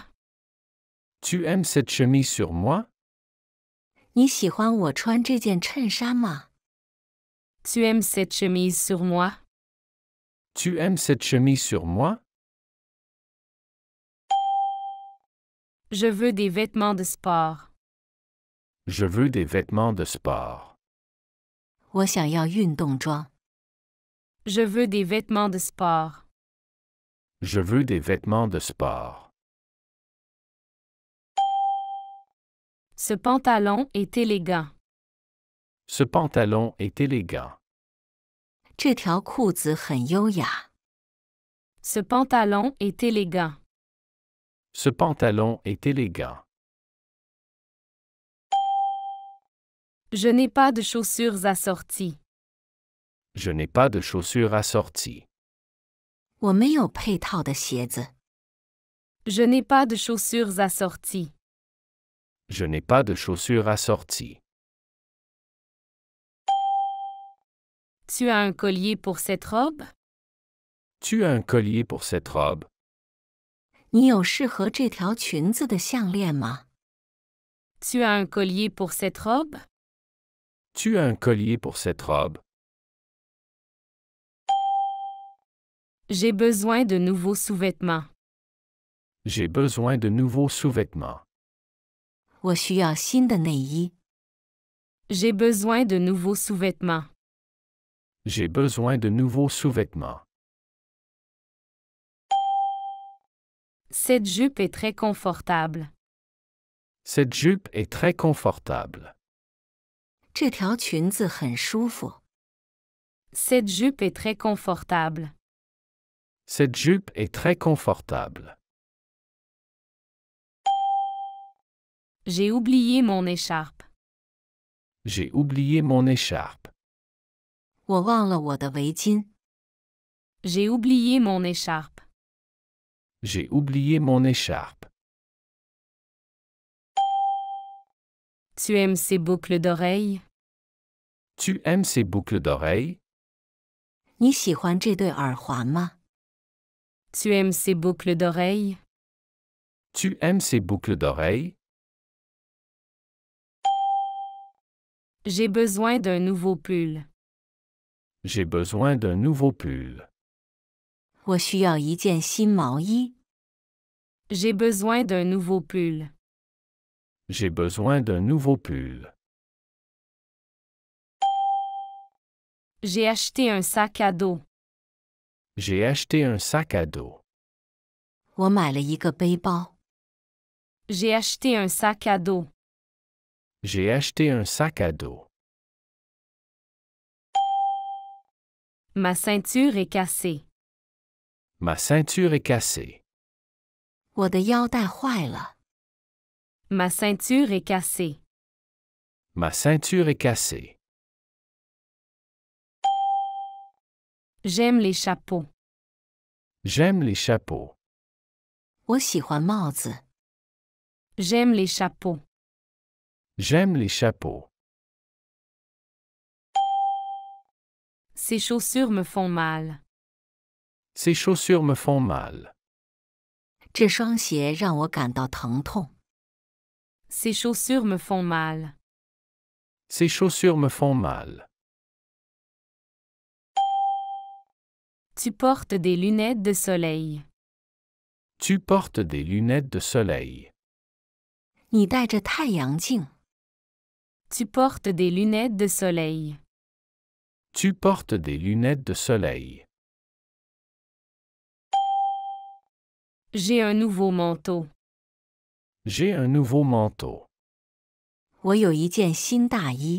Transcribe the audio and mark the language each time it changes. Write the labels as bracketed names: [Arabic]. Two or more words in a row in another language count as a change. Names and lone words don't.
[French] Tu aimes cette chemise sur moi? [Chinese] 你喜欢我穿这件衬衫吗？ [French] Tu aimes cette chemise sur moi? Tu aimes cette chemise sur moi? Je veux des vêtements de sport. Je veux des vêtements de sport. [Chinese] 我想要运动装。 [French] Je veux des vêtements de sport. Je veux des vêtements de sport. Ce pantalon est élégant. Ce pantalon est élégant. [Chinese] 这条裤子很优雅。 [French] Ce pantalon est élégant. Ce pantalon est élégant. Je n'ai pas de chaussures assorties. Je n'ai pas de chaussures assorties. [Chinese] 我没有配套的鞋子。 [French] Je n'ai pas de chaussures assorties. Je n'ai pas de chaussures assorties. Tu as un collier pour cette robe? Tu as un collier pour cette robe? [Chinese] 你有适合这条裙子的项链吗？ [French] Tu as un collier pour cette robe? Tu as un collier pour cette robe? J'ai besoin de nouveaux sous-vêtements. J'ai besoin de nouveaux sous-vêtements. [Chinese] 我需要新的内衣。 [French] J'ai besoin de nouveaux sous-vêtements. J'ai besoin de nouveaux sous-vêtements. Cette jupe est très confortable. Cette jupe est très confortable. [Chinese] 这条裙子很舒服。 [French] Cette jupe est très confortable. Cette jupe est très confortable. J'ai oublié mon écharpe. J'ai oublié mon écharpe. [Chinese] 我忘了我的围巾。 [French] J'ai oublié mon écharpe. J'ai oublié mon écharpe. Tu aimes ces boucles d'oreilles? Tu aimes ces boucles d'oreilles? [Chinese] 你喜欢这对耳环吗？ [French] Tu aimes ces boucles d'oreilles? Tu aimes ces boucles d'oreilles? J'ai besoin d'un nouveau pull. J'ai besoin d'un nouveau pull. [Chinese] 我需要一件新毛衣。 [French] J'ai besoin d'un nouveau pull. J'ai besoin d'un nouveau pull. J'ai acheté un sac à dos. J'ai acheté un sac à dos. [Chinese] 我买了一个背包。 [French] J'ai acheté un sac à dos. J'ai acheté un sac à dos. Ma ceinture est cassée. Ma ceinture est cassée. [Chinese] 我的腰带坏了。 [French] Ma ceinture est cassée. Ma ceinture est cassée. J'aime les chapeaux. J'aime les chapeaux. [Chinese] 我喜欢帽子。 [French] J'aime les chapeaux. J'aime les chapeaux. Ces chaussures me font mal. Ces chaussures me font mal. [Chinese] 这双鞋让我感到疼痛。 [French] Ces chaussures me font mal. Ces chaussures me font mal. Tu portes des lunettes de soleil. Tu portes des lunettes de soleil. [Chinese] 你戴着太阳镜。 [French] Tu portes des lunettes de soleil. Tu portes des lunettes de soleil. J'ai un nouveau manteau. J'ai un nouveau manteau. [Chinese] 我有一件新大衣。